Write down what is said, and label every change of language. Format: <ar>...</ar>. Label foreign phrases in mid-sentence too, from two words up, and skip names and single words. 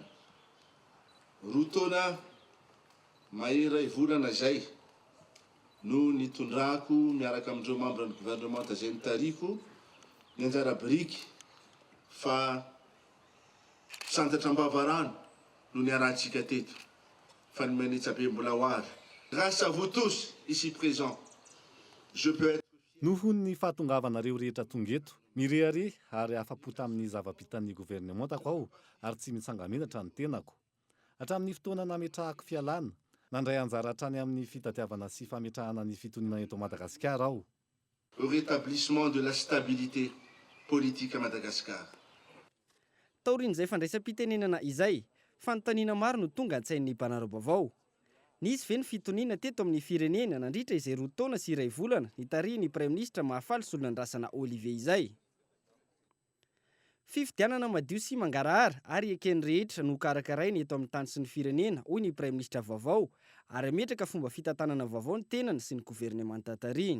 <mg>Roa taona mahery volana zay no nitondrako miaraka amin'ireo membre ny gouvernement izay nitariko ny anjara biriky fa santatra am-bavarano no niarantsika teto fa ny manetsabe mbola ho ary.</mg> <fr>Grâce à vous tous ici présents, je peux être</fr> <mg>noho ny fahatongavanareo rehetra tonga eto mirehare ary afapo tamin'ny zava-pitan'ny gouvernementako aho ary tsy mitsangamenatra ny tenako. Hatramin'ny fotoana nametrahako fialana, nandray anjara hatrany amin'ny fitatiavana sy fametrahana ny fitoniana eto Madagasikara aho.</mg> <fr>au rétablissement de la stabilité politique à Madagascar.</fr> <mg>Taorian'izay fandraisam-pitenenana izay, fanontaniana maro no tonga an-tsain'ny mpanara vaovao. Nisy ve ny fitoniana teto amin'ny firenena nandritra izay 2 taona sy 2 volana nitarihin'ny Praiminisitra mahafaly solonandrasana Olivier izay. Fifidianana madio sy mangarahara ary eken'ny rehetra no karakarainy eto amin'ny tany sy ny firenena, hoy ny Praiminisitra Vaovao, ary ametraka fomba fitantanana vaovao ny tenany sy ny governemanta tarihiny.</mg>